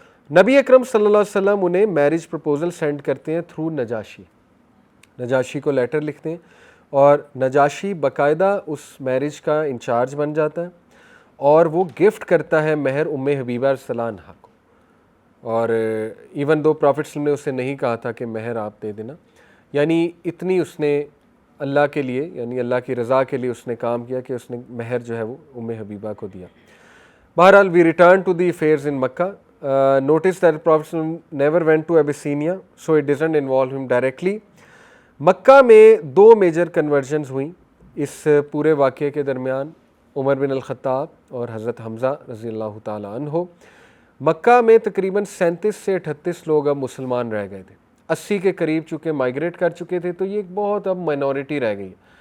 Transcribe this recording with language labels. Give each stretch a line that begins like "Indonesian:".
Urdu: نبی اکرم صلی اللہ علیہ وسلم انہیں میرج پرپوزل سینڈ کرتے ہیں تھرو نجاشی کو لیٹر لکھتے ہیں اور نجاشی باقاعدہ اس میرج کا انچارج بن جاتا ہے اور وہ گفٹ کرتا ہے مہر ام حبیبہ رضی اللہ عنہا کو. اور ایون دو پروفٹ صلی اللہ علیہ وسلم نے اسے نہیں کہا تھا کہ مہر آپ دے دینا, یعنی اتنی اس نے اللہ کے لیے یعنی اللہ کی رضا کے لیے اس نے کام کیا کہ اس نے مہر جو ہے وہ ام حبیبہ کو دیا.
English: بہرحال we return to the affairs in Mecca. Notice that prophet never went to Abyssinia so it doesn't involve him directly.
Urdu: مکہ میں 2 میجر کنورژنز ہوئیں اس پورے واقعے کے درمیان. عمر بن الخطاب اور حضرت حمزہ رضی اللہ تعالیٰ عنہ۔ مکہ میں تقریباً 37 سے 38 لوگ اب مسلمان رہ گئے تھے، 80 کے قریب چونکہ مائگریٹ کر چکے تھے، تو یہ ایک بہت اب مائنورٹی رہ گئی۔